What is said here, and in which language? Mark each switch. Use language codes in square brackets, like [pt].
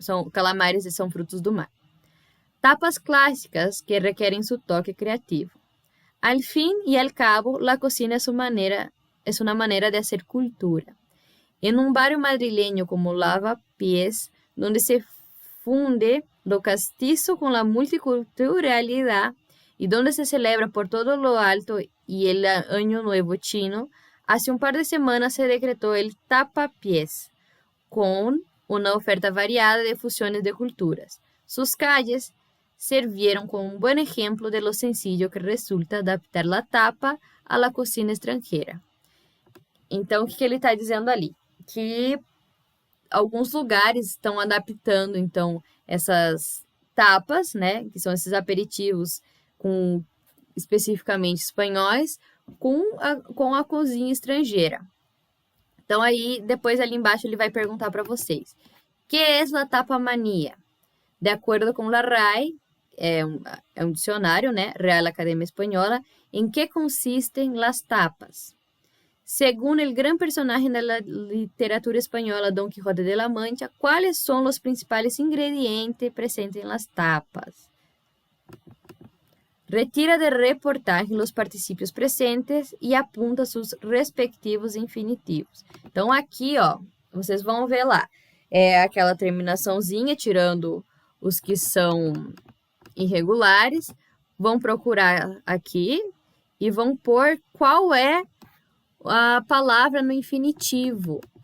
[pt] Calamares são frutos do mar. Tapas clássicas que requerem su toque criativo. [es] Al fin y al cabo, la cocina es una manera de hacer cultura. En un barrio madrileño como Lavapiés, donde se funde lo castizo con la multiculturalidad y donde se celebra por todo lo alto y el Año Nuevo chino, hace un par de semanas se decretó el Tapapiés, con una oferta variada de fusiones de culturas. Sus calles servieron como un buen ejemplo de lo sencillo que resulta adaptar la tapa a la cocina estrangeira. [pt] Então, o que ele está dizendo ali? Que alguns lugares estão adaptando, então, essas tapas, né, que são esses aperitivos com especificamente espanhóis, com a cozinha estrangeira. Então, aí, depois ali embaixo, ele vai perguntar para vocês. Que é a tapamania? De acordo com la RAE, é um dicionário, né, Real Academia Espanhola, em que consistem las tapas. [es] Según el gran personaje de la literatura española Don Quijote de la Mancha, ¿cuáles son los principales ingredientes presentes en las tapas? Retira de reportaje los participios presentes e apunta seus respectivos infinitivos. [pt] Então, aqui, ó, vocês vão ver lá. É aquela terminaçãozinha, tirando os que são irregulares. Vão procurar aqui e vão pôr qual é a palavra no infinitivo.